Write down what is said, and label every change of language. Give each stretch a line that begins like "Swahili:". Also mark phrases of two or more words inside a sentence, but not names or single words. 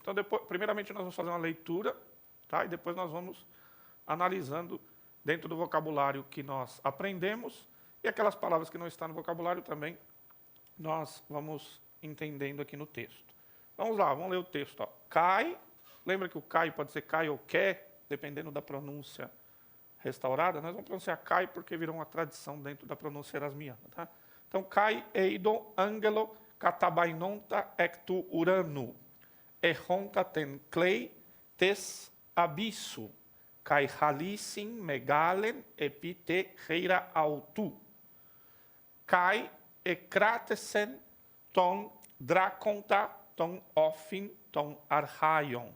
Portuguese: Então, primeiramente, nós vamos fazer uma leitura, tá? E depois nós vamos analisando dentro do vocabulário que nós aprendemos e aquelas palavras que não estão no vocabulário também, nós vamos entendendo aqui no texto. Vamos lá, vamos ler o texto. Ó. Cai, lembra que o cai pode ser cai ou quer, dependendo da pronúncia restaurada. Nós vamos pronunciar cai porque virou uma tradição dentro da pronúncia erasmiana. Tá?
Greek: Então, καὶ εἶδον ἄγγελον καταβαίνοντα ἐκ τοῦ οὐρανοῦ, ἔχοντα τὴν κλεῖν τῆς ἀβύσσου, καὶ ἅλυσιν μεγάλην ἐπὶ τὴν χεῖρα αὐτοῦ, καὶ ἐκράτησεν τὸν δράκοντα τὸν ὄφιν τὸν ἀρχαῖον,